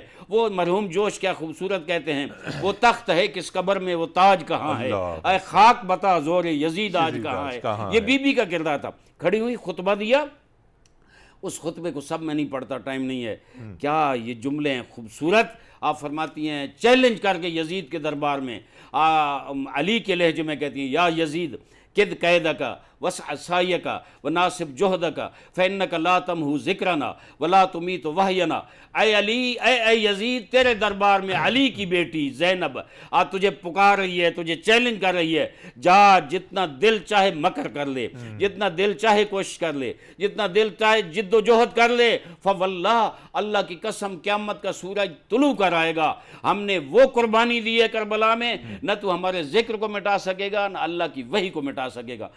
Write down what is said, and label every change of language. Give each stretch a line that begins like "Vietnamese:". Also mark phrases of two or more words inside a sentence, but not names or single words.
Urdu: وہ مرحوم جوش کیا خوبصورت کہتے ہیں، وہ تخت ہے کس قبر میں، وہ تاج کہاں ہے، اے خاک بتا زور یزید آج کہاں ہے۔ یہ بی بی کا کردار تھا۔ کھڑی ہوئی خطبہ دیا، اس خطبے کو سب میں نہیں پڑھتا، ٹائم نہیں ہے، کیا یہ جملے ہیں خوبصورت۔ آپ فرماتی ہیں چیلنج کر کے یزید کے دربار میں، علی کے لہجے میں کہتی ہیں
Arabic: یا یزید کد قیدک وسع سعیک وناصب جہدک فانک لا تمحو ذکرنا ولا تمیت وحینا۔
Urdu: اے علی، اے یزید، تیرے دربار میں علی کی بیٹی زینب آج تجھے پکار رہی ہے، تجھے چیلنج کر رہی ہے، جا جتنا دل چاہے مکر کر لے، جتنا دل چاہے کوشش کر لے، جتنا دل چاہے جد و جہد کر لے، فواللہ اللہ کی قسم قیامت کا سورج طلوع کر آئے گا، ہم نے وہ قربانی دی ہے کربلا میں، نہ تو ہمارے ذکر کو مٹا سکے گا، نہ اللہ کی وحی کو مٹا سکے گا۔